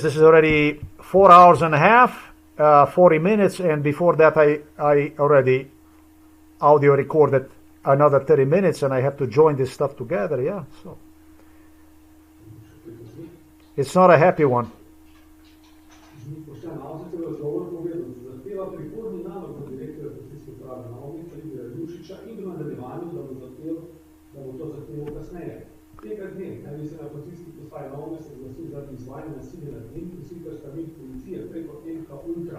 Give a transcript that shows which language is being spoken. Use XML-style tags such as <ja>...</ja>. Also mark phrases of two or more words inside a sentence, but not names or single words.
<en>This is already 4 hours and a half, 40 minutes, and before that I already audio recorded another 30 minutes, and I have to join this stuff together, yeah, so it's not a happy one.</en> <sl>Da bo to zahteval kasneje. Tega dne naj bi se na policijski postaji Novo mesto zglasil zaradi izvajanja nasilja nad njim in sicer strani policije preko MK Ultra.</sl>